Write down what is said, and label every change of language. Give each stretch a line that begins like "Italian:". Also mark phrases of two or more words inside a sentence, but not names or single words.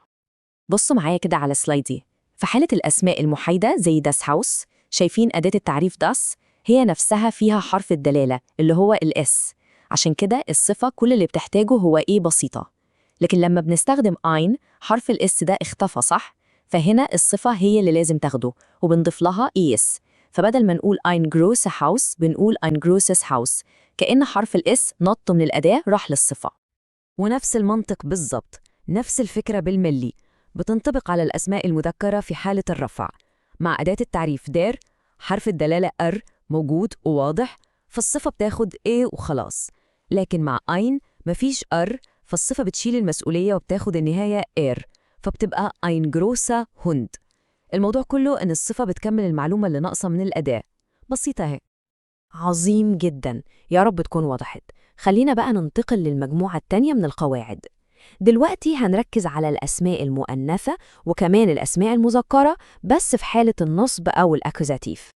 Arabic: بصوا معايا كده على سلايدي. في حالة الأسماء المحايدة زي
German: das Haus،
Arabic: شايفين أداة التعريف das هي نفسها فيها حرف الدلالة اللي هو الS، عشان كده الصفة كل اللي بتحتاجه هو إيه بسيطة. لكن لما بنستخدم ein حرف الS ده اختفى، صح؟ فهنا الصفة هي اللي لازم تاخده وبنضيف لها es. فبدل ما نقول
German: ein großes Haus
Arabic: بنقول
German: ein großes Haus،
Arabic: كأن حرف الS نط من الأداة راح للصفة. ونفس المنطق بالظبط، نفس الفكرة بالملي بتنطبق على الأسماء المذكرة في حالة الرفع. مع أداة التعريف der حرف الدلالة موجود وواضح، فالصفة بتاخد وخلاص. لكن مع ein مفيش فالصفة بتشيل المسؤولية وبتاخد النهاية فبتبقى
German: ein großer Hund.
Arabic: الموضوع كله إن الصفة بتكمل المعلومة اللي ناقصة من الأداة. بسيطة اهي. عظيم جدا، يا رب تكون وضحت. خلينا بقى ننتقل للمجموعة التانية من القواعد. دلوقتي هنركز على الأسماء المؤنثة وكمان الأسماء المذكرة، بس في حالة النصب أو الأكوزاتيف.